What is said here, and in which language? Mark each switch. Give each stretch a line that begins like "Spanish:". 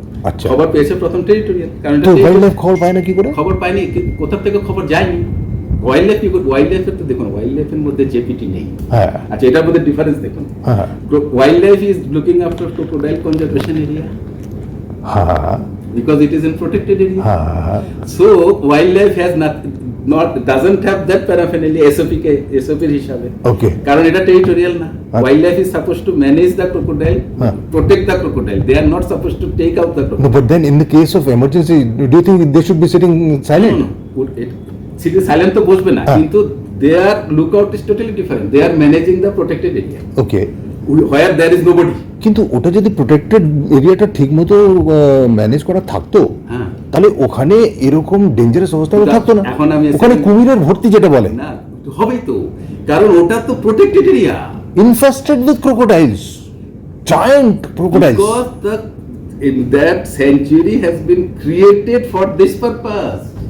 Bangla: আচ্ছা খবর পেয়েছে প্রথম টেরিটোরিয়াল কারণ তো ওয়াইল্ড লাইফ খবর পায় না কি করে খবর পাইনি কোথা থেকে খবর যায়নি ওয়াইল্ড লাইফ কি করে ওয়াইল্ড লাইফের তো দেখুন ওয়াইল্ড লাইফের মধ্যে জেপিটি নেই হ্যাঁ আচ্ছা এটার মধ্যে ডিফারেন্স দেখুন হ্যাঁ
English: wild life is looking after crocodile conservation area
Bangla: হ্যাঁ
English: because it is in protected area
Bangla: হ্যাঁ
English: so wildlife has doesn't have that paraphernalia SOP
Bangla: এর হিসাবে
English: okay
Bangla: কারণ এটা টেরিটোরিয়াল না
English: wildlife is supposed to manage the crocodile protect the crocodile they are not supposed to take out the crocodile no but then in the case of emergency do you think they should be sitting silent no sitting silent
Bangla: তো বসবে না কিন্তু
English: their lookout is totally different they are managing the protected area okay where there is nobody
Bangla: কিন্তু ওটা যদি protected এরিয়াটা ঠিকমতো manage করা থাকতো তাহলে ওখানে এরকম ডেঞ্জারাস অবস্থা থাকতো না এখন আমি ওখানে কুমিরের ভর্তি যেটা বলে না হবেই তো কারণ ওটা তো protected area
English: infested with crocodiles giant crocodiles because that sanctuary has been created for this purpose